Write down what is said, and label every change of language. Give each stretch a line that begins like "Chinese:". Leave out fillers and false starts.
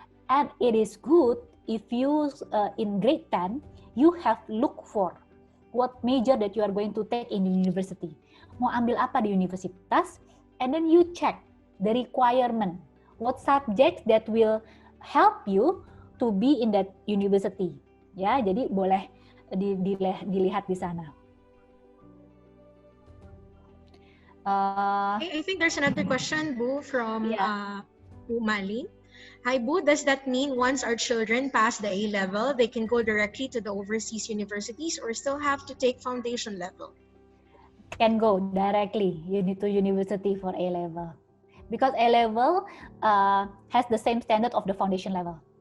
English: And it is good if you in grade 10 you have look for what major that you are going to take in the university.
Indonesian: Mau ambil apa di universitas,
English: and then you check the requirement, what subjects that will help you to be in that university.
Indonesian: Ya, jadi boleh dilihat di sana.
English: I think there's another question, Bu, from Bu Mali. Hi, Bu, does that mean once our children pass the A level, they can go directly to the overseas universities, or still have to take foundation level? Can go directly to university for A level, because A level has the same standard of the foundation level.